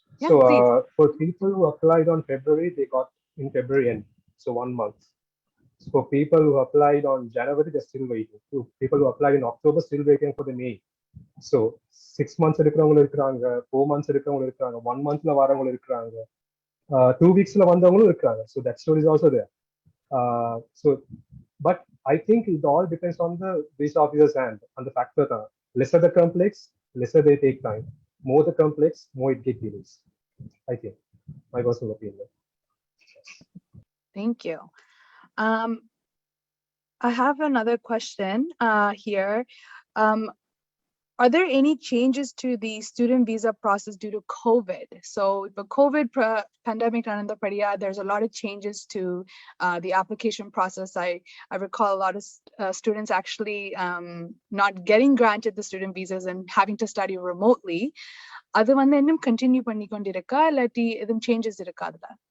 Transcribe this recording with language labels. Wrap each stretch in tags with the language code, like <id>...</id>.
<en>So for people who applied on February, they got in February end, so 1 month. For people who applied on January, they're still waiting. People who applied in October still waiting for the May.</en> <ta>So 6 months எடுக்கிறவங்களும் இருக்கிறாங்க, 4 months எடுக்கிறவங்களும் இருக்கிறாங்க, 1 monthல வரவங்களும் இருக்கிறாங்க, 2 weeksல வந்தவங்களும் இருக்கிறாங்க.</ta> <en>So that story is also there. So but I think it all depends on the visa officer's hand and the factor that lesser the complex, lesser they take time. More the complex, more it gets delays. I think my personal opinion. Thank you. I have another question here. Are there any changes to the student visa process due to COVID? So the COVID pandemic, there's a lot of changes to the application process. I recall a lot of students actually not getting granted the student visas and having to study remotely.</en> <ta>அது வந்து இன்னும் continue பண்ணிக்கொண்டிருக்கா இல்லாட்டி எதுவும் changes இருக்கா அதுல?</ta>